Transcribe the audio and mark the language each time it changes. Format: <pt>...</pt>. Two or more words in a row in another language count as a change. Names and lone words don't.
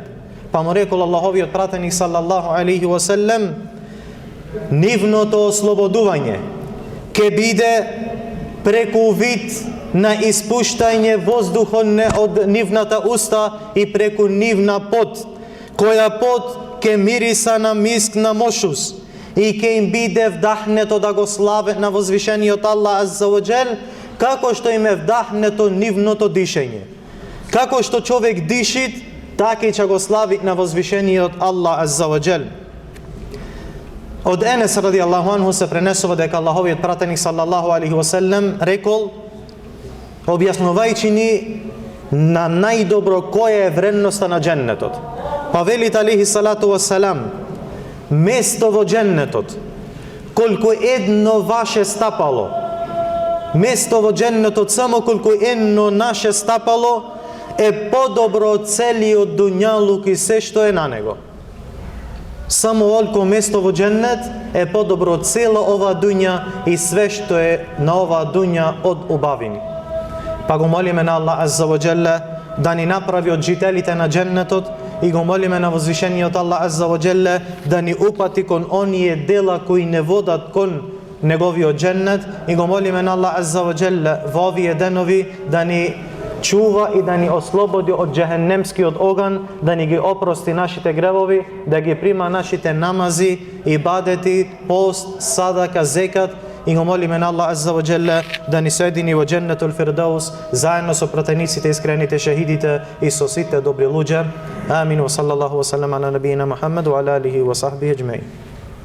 <mk>Па му рекол Аллаховиот пратеник</mk> <ar>صلى الله عليه وسلم:</ar> <mk>нивното ослободување ќе биде преку вид на испуштање воздух од нивната уста и преку нивна пот, која пот ќе мириса на миск на мошус и ќе им биде вдахнето да го слават на возвишениот Аллах</mk> <ar>عز وجل,</ar> <mk>како што им е вдахнето нивното дишење. Како што човек дишит, така и ќе го слави на возвишениот Аллах</mk> <ar>عز وجل.</ar> <mk>Од Енес</mk> <ar>رضي الله عنه</ar> <mk>се пренесува дека Аллаховиот пратеник</mk> <ar>صلى الله عليه وسلم</ar> <mk>рекол, објаснувајќи ни на најдобро која е вредноста на дженнетот. Па велит</mk> <ar>عليه الصلاة والسلام:</ar> <mk>место во дженнетот, колку едно ваше стапало, место во дженнетот само колку едно наше стапало е подобро од целиот дуњалук и се што е на него. Само олко место во дженнет е подобро од цела ова дуња и све што е на оваа дуња од убавини. Па го молиме на Аллах</mk> <ar>عز وجل</ar> <mk>да ни направи од жителите на дженнетот и го молиме на возвишениот Аллах</mk> <ar>عز وجل</ar> <mk>да ни упати кон оние дела кои не водат кон неговиот дженнет и го молиме на Аллах</mk> <ar>عز وجل</ar> <mk>во овие денови да ни чува и да ни ослободи од џехенемскиот оган, да ни ги опрости нашите гревови, да ги прима нашите намази, ибадети, пост, садака, зекат и го молиме на Аллах азза ва джелле да ни соедини во</mk> <ar>جنة الفردوس</ar> <mk>заедно со пратениците, искрените шехидите и со сите добри луѓе. Амин.</mk> <ar>وصلى الله وسلم على نبينا محمد وعلى آله وصحبه أجمعين.</ar>